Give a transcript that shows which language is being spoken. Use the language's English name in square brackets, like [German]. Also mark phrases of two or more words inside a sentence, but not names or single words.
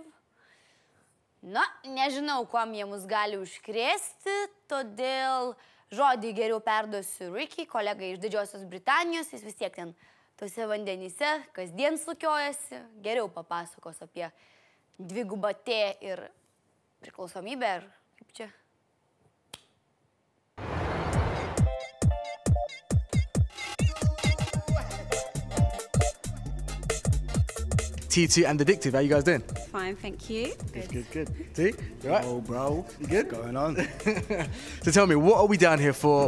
[Lithuanian] Na, nežinau, kuom jie mus gali užkrėsti, todėl žodį geriau perduosiu Ricky, kolegai iš Didžiosios Britanijos, jis vis tiek ten tose vandenyse kasdien sukiojasi, geriau papasakos apie dvigubą T ir priklausomybę, ar kaip čia. [English] T2 and Addictive, how you guys doing? Fine, thank you. Good. T, you right? Oh, bro. You good? What's going on? So tell me, what are we down here for?